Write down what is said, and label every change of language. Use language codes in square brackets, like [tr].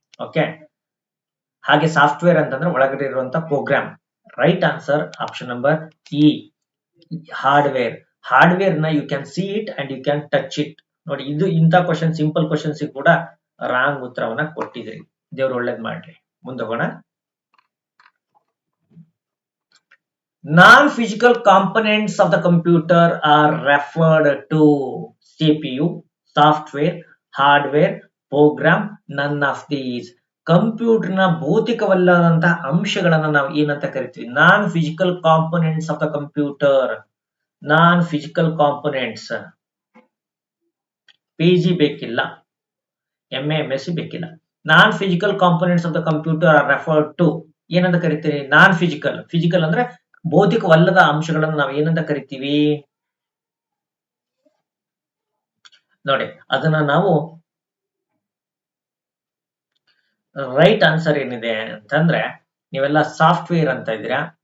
[kn] Okay, ಹಾಗೆ software ಅಂತಂದ್ರೆ ಒಳಗಡೆ ಇರುವಂತಹ program. [en] Right answer option number E, hardware. Hardware ನ you can see it and you can touch it. [kn] ನೋಡಿ, ಇದು ಇಂಥ ಕ್ವಶನ್, ಸಿಂಪಲ್ ಕ್ವಶನ್ಸ್ ಕೂಡ ರಾಂಗ್ ಉತ್ತರವನ್ನ ಕೊಟ್ಟಿದ್ರಿ. ದೇವ್ರು ಒಳ್ಳೇದ್ ಮಾಡ್ಲಿ. ಮುಂದೋಗೋಣ. [en] Non-physical components of the computer are referred to CPU, software, hardware, program. None of these. [kn] ಕಂಪ್ಯೂಟರ್ನ ಭೌತಿಕವಲ್ಲದಂತಹ ಅಂಶಗಳನ್ನ ನಾವು ಏನಂತ ಕರಿತೀವಿ? [en] Non physical components of the computer. Non physical components. [kn] PG ಬೇಕಿಲ್ಲ, MA MSc ಬೇಕಿಲ್ಲ. [en] non physical components of the computer are referred to [kn] ಏನಂತ ಕರಿತೀರಿ? [en] Non physical. [kn] Physical ಅಂದ್ರೆ ಭೌತಿಕವಲ್ಲದ ಅಂಶಗಳನ್ನು ನಾವು ಏನಂತ ಕರಿತೀವಿ? ನೋಡಿ, ಅದನ್ನ ನಾವು ರೈಟ್ ಆನ್ಸರ್ ಏನಿದೆ ಅಂತಂದ್ರೆ, ನೀವೆಲ್ಲ ಸಾಫ್ಟ್ವೇರ್ ಅಂತ ಇದ್ದೀರಾ.